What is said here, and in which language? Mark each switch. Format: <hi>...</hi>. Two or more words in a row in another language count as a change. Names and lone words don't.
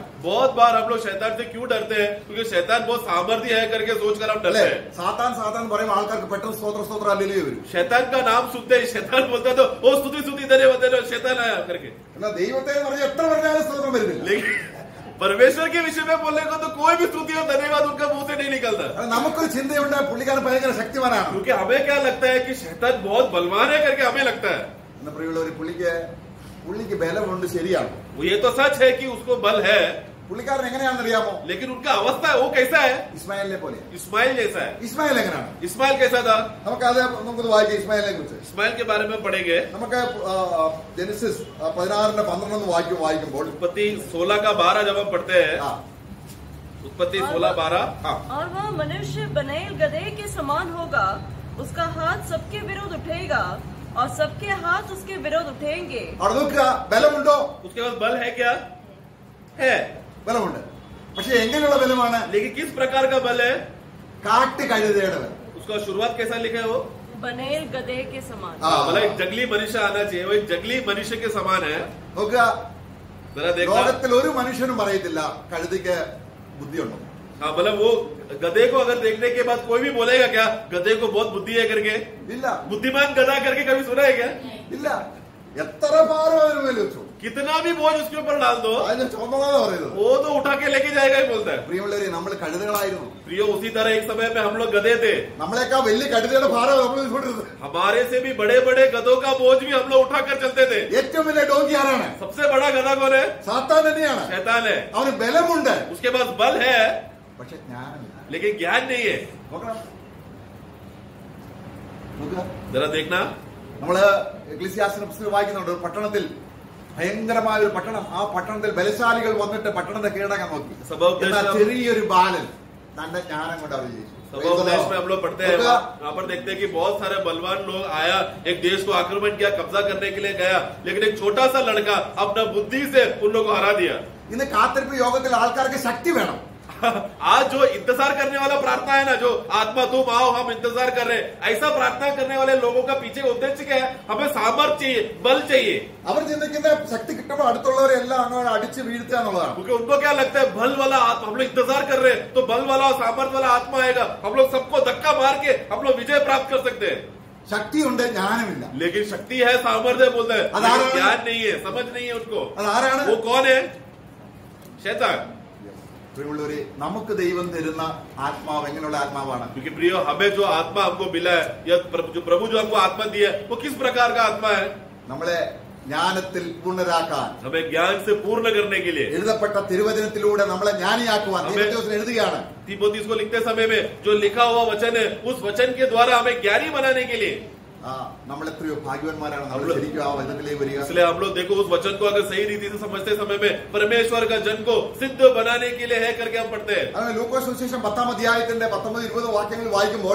<hi>बहुत बार हम लोग शैतान से क्यों डरते हैं? क्योंकि शैतान बहुत सामर्थ्य है करके सोचकर हम डरते हैं.</hi> <ml>സാത്താൻ സാത്താൻ പറയുമ്പോൾ ആൾക്കാർക്ക് പെട്ടെന്ന് സ്തോത്ര സ്തോത്ര അല്ലേലൂയ വരും.</ml> <hi>शैतान का नाम सुनते ही शैतान बोलते हैं तो वो स्तुति स्तुति धन्यवाद शैतान आया करके.</hi> <ml>എന്നാൽ ദൈവത്തെ പറഞ്ഞ് എത്ര പറഞ്ഞാലും സ്തോത്രം വരുന്നില്ല.</ml> <hi>लेकिन परमेश्वर के विषय में बोलने को तो कोई भी स्तुति और धन्यवाद उनका मुंह से नहीं निकलता.</hi> <ml>നമുക്കൊരു ചിന്തയുണ്ട് പുള്ളിക്കാരൻ ഭയങ്കര ശക്തിമാനാണ്.</ml> <hi>क्योंकि हमें क्या लगता है कि शैतान बहुत बलवान है करके हमें लगता है.</hi> <ml>എന്ന പ്രിയമുള്ളവർ പുള്ളിക്ക് ബലമുണ്ട്, ശരിയാണ്.</ml> <hi>ये तो सच है कि उसको बल है.</hi> <ml>പുള്ളിക്കാരൻ എങ്ങനെയാണെന്ന് അറിയാമോ?</ml> <hi>लेकिन उनका अवस्था वो कैसा है?</hi> <ml>ഇസ്മായിലിനെ പോലെ.</ml> <hi>इस्माइल जैसा है.</hi> <ml>ഇസ്മായിൽ എങ്ങനെയാണ്?</ml> <hi>इस्माइल कैसा था?</hi> <ml>നമുക്കത് വായിക്കാം ഇസ്മായിലിനെ കുറിച്ച്.</ml> <hi>इस्माइल के बारे में पढ़ेंगे.</hi> <ml>നമുക്ക് ജെനസിസ് 16:12 വായിക്കുമ്പോൾ</ml> <hi>उत्पत्ति 16 का 12 जब हम पढ़ते हैं. उत्पत्ति 16:12. और वह मनुष्य बनेल गधे के समान होगा, उसका हाथ सबके विरुद्ध उठेगा और सबके हाथ उसके विरुद्ध उठेंगे.</hi> <ml>അവിടെ നോക്കുക, ബലമുണ്ടോ?</ml> <hi>उसके पास बल है क्या? है,</hi> <ml>ബലമുണ്ട്. പക്ഷെ എങ്ങനെയുള്ള ബലമാണ്?</ml> <hi>लेकिन किस प्रकार का बल है?</hi> <ml>കാട്ട് കഴുതയുടെ ബലം.</ml> <hi>उसका शुरुआत कैसा लिखा है? वो बनेल गधे के समान. मतलब एक जंगली मनुष्य आना चाहिए. वो एक जंगली मनुष्य के समान है.</hi> <ml>നോക്കുക,</ml> <hi>जरा देखना.</hi> <ml>ലോകത്തിൽ ഒരു മനുഷ്യനും പറയത്തില്ല കഴുതയ്ക്ക് ബുദ്ധിയുണ്ടോ.</ml> <hi>हाँ मतलब वो गधे को अगर देखने के बाद कोई भी बोलेगा क्या गधे को बहुत बुद्धि है करके?</hi> <ml>ഇല്ല,</ml> <hi>बुद्धिमान गधा करके कभी सुना है क्या?</hi> <ml>ഇല്ല. എത്ര ഭാരം അതിന് മേൽ വെച്ചു,</ml> <hi>कितना भी बोझ उसके ऊपर डाल दो</hi> <ml>അതിന് ചുമന്നാണ് പറയുന്നത്.</ml> <hi>वो तो उठा के लेके जाएगा ही बोलता है.</hi> <ml>പ്രിയമുള്ളവരെ, നമ്മൾ കഴുതകളായിരുന്നു.</ml> <hi>प्रियो उसी तरह एक समय में हम लोग गधे थे.</hi> <ml>നമ്മളെക്കാൾ വലിയ കഴുതയുടെ ഭാരം നമ്മൾ കൊണ്ടിരുന്നത്.</ml> <hi>हमारे से भी बड़े बड़े गधों का बोझ भी हम लोग उठा कर चलते थे.</hi> <ml>ഏറ്റവും വലിയ ഡോങ്കി ആരാണ്?</ml> <hi>सबसे बड़ा गधा कौन है?</hi> <ml>സാത്താൻ തന്നെയാണ്.</ml> <hi>शैतान है.</hi> <ml>അവന് ബലമുണ്ട്,</ml> <hi>उसके पास बल है</hi> <ml>പക്ഷെ ജ്ഞാനമില്ല.</ml> <hi>लेकिन ज्ञान नहीं है.</hi> <ml>നോക്കണം, നോക്കുക.</ml> <hi>जरा देखना.</hi> <ml>നമ്മള് എക്ലീസിയാസിന്റെ പുസ്തകം വായിക്കുന്നുണ്ട്. ഒരു പട്ടണത്തിൽ, ഭയങ്കരമായ ഒരു പട്ടണം, ആ പട്ടണത്തിൽ ബലശാലികൾ വന്നിട്ട് പട്ടണത്തെ കീഴടക്കാൻ നോക്കി. എന്നാൽ ചെറിയൊരു ബാലൻ തന്റെ ജ്ഞാനം കൊണ്ട് അവർ ജയിച്ചു.</ml> <hi>देश में हम लोग पढ़ते हैं, वहाँ पर देखते हैं कि बहुत सारे बलवान लोग आया, एक देश को आक्रमण किया, कब्जा करने के लिए गया, लेकिन एक छोटा सा लड़का अपना बुद्धि से उन लोगों को हरा दिया.</hi> <ml>ഇന്ന് കാത്തിരിപ്പ് യോഗത്തിൽ ആൾക്കാർക്ക് ശക്തി വേണം.</ml> <hi>आज जो इंतजार करने वाला प्रार्थना है ना, जो आत्मा तुम आओ हम इंतजार कर रहे हैं, ऐसा प्रार्थना करने वाले लोगों का पीछे उद्देश्य क्या है? हमें सामर्थ्य चाहिए, बल चाहिए.</hi> <ml>അവർ ചിന്തിക്കുന്ന ശക്തി കിട്ടുമ്പോൾ അടുത്തുള്ളവരെ എല്ലാം അങ്ങോട്ട് അടിച്ച് വീഴ്ത്തുക എന്നുള്ളതാണ്.</ml> <hi>क्योंकि उनको क्या लगता है बल वाला आत्मा, हम लोग इंतजार कर रहे हैं तो बल वाला सामर्थ्य वाला आत्मा आएगा, हम लोग सबको धक्का मार के हम लोग विजय प्राप्त कर सकते हैं.</hi> <ml>ശക്തിയുണ്ട്, ജ്ഞാനമില്ല.</ml> <hi>लेकिन शक्ति है, सामर्थ्य बोलते हैं, ज्ञान नहीं है, समझ नहीं है उनको.</hi> <ml>അതാരാണ്?</ml> <hi>वो कौन है? शैतान.</hi> <ml>പ്രിയമുള്ളവരെ, നമുക്ക് ദൈവം തരുന്ന ആത്മാവ് എങ്ങനെയുള്ള ആത്മാവാണ്?</ml> <hi>क्योंकि प्रियो हमें जो आत्मा हमको मिला है, या जो प्रभु जो हमको आत्मा दी है, वो किस प्रकार का आत्मा है?</hi> <ml>നമ്മളെ ജ്ഞാനത്തിൽ പൂർണ്ണരാക്കാൻ,</ml> <hi>हमें ज्ञान से पूर्ण करने के लिए</hi> <ml>എഴുതപ്പെട്ട തിരുവചനത്തിലൂടെ നമ്മളെ ജ്ഞാനിയാക്കുവാൻ തീമോഥെയോസിന് എഴുതുകയാണ്.</ml> <hi>तीमुथियुस को लिखते समय में जो लिखा हुआ वचन है, उस वचन के द्वारा हमें ज्ञानी बनाने के लिए.</hi> <ml>നമ്മൾ എത്രയോ ഭാഗ്യവാന്മാരാണ് നമ്മൾ ശരിക്കും ആ വചനത്തിലേക്ക് വരിക.</ml> <hi>इसलिए हम लोग देखो उस वचन को अगर सही रीति से समझते समय में परमेश्वर का जन को सिद्ध बनाने के लिए है करके हम पढ़ते हैं.</hi> <ml>ലൂക്കോസ് സുവിശേഷം 10-ാം അധ്യായത്തിന്റെ 19-20 വാക്യങ്ങൾ വായിക്കുമ്പോൾ</ml>